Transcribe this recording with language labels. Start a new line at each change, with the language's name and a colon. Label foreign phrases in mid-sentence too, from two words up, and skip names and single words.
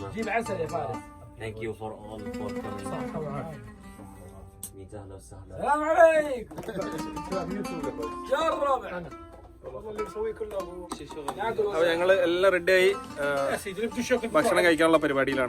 English: Thank you for all for coming.
Arabic: أهلا وسهلا. السلام عليكم. يا الرابع.
Malayalam: അപ്പോൾ ഞങ്ങൾ എല്ലാം റെഡിയായി ഭക്ഷണം കഴിക്കാനുള്ള പരിപാടിയിലാണ്.